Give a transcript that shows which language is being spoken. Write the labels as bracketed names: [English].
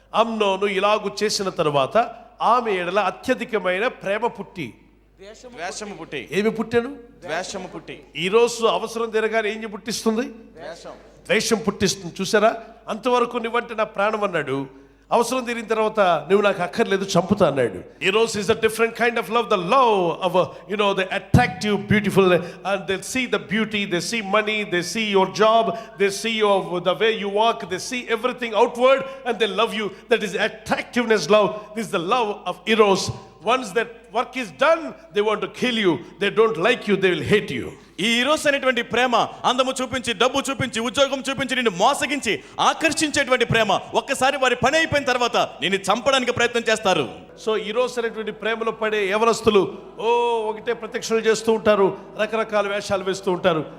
[Telugu] అమ్నోను ఇలాగు చేసిన తర్వాత ఆమె ఎడల అత్యధికమైన ప్రేమ పుట్టి ద్వేషము పుట్టి. ఏమి పుట్టాను? ద్వేషము పుట్టి. ఈరోజు అవసరం తిరగానే ఏం పుట్టిస్తుంది? ద్వేషం పుట్టిస్తుంది. చూసారా, అంతవరకు నువ్వంటే నా ప్రాణం అన్నాడు, అవసరం తీరిన తర్వాత నువ్వు నాకు అక్కర్లేదు చంపుతా అన్నాడు. [English] ఈరోజు is a different kind of love, the love of the attractive, beautiful, and they see the beauty, they see money, they see your job, they see the way you walk, they see everything outward and they love you. That is attractiveness love. This is the love of eros. Once that work is done, they want to kill you. They don't like you, they will hate you. [Telugu] ఈ Eros అనేటువంటి ప్రేమ అందము చూపించి, డబ్బు చూపించి, ఉద్యోగం చూపించి, నిన్ను మోసగించి ఆకర్షించేటువంటి ప్రేమ ఒక్కసారి వారి పని అయిపోయిన తర్వాత నిన్ను చంపడానికి ప్రయత్నం చేస్తారు. సో ఈరోజు అనేటువంటి ప్రేమలో పడే యవనస్తులు ఒకటే ప్రత్యక్షలు చేస్తూ ఉంటారు, రకరకాల వేషాలు వేస్తూ ఉంటారు.